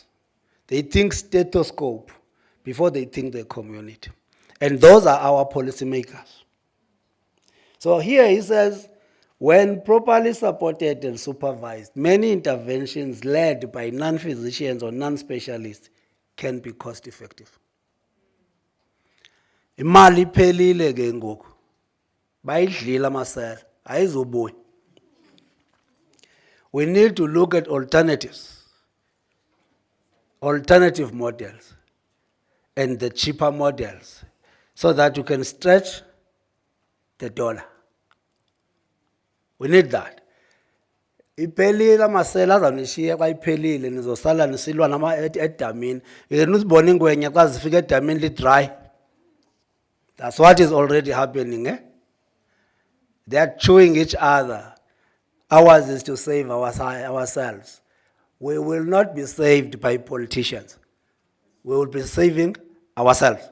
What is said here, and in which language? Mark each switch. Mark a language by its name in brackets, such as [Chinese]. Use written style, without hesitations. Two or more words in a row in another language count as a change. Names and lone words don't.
[English] They think stethoscope before they think the community. And those are our policymakers. So here he says, when properly supported and supervised, many interventions led by non-physicians or non-specialists can be cost-effective. [Xhosa] Imali pelile ke ngoku. Bayidlile amasela, ayizobuya. [English] We need to look at alternatives, alternative models, and the cheaper models, so that you can stretch the dollar. We need that. [Xhosa] Iphelile amasela azanishiya xa iphelile nizosala nisilwa nama edamini. Yena uzibona ingwenya xa zifika edamini li-dry. [English] That's what is already happening. They are chewing each other. Ours is to save ourselves. We will not be saved by politicians. We will be saving ourselves.